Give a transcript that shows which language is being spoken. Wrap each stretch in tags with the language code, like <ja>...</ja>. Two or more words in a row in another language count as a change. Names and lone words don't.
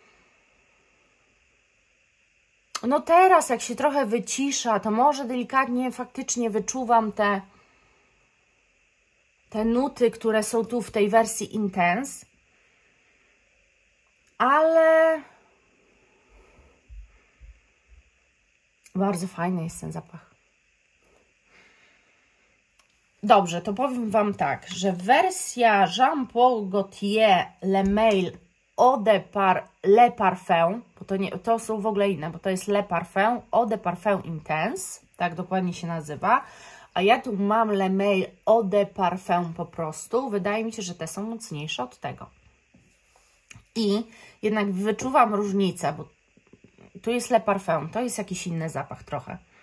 <pl>No teraz, jak się trochę wycisza, to może delikatnie faktycznie wyczuwam te nuty, które są tu w tej wersji Intense. Ale bardzo fajny jest ten zapach. Dobrze, to powiem Wam tak, że wersja Jean Paul Gaultier Le Mail Eau de Le Parfum, bo to są w ogóle inne, bo to jest Le Parfum Eau de Parfum Intense, tak dokładnie się nazywa, a ja tu mam Le Mail Eau de Parfum po prostu. Wydaje mi się, że te są mocniejsze od tego. I jednak wyczuwam różnicę, bo tu jest Le Parfum, to jest jakiś inny zapach trochę.</pl>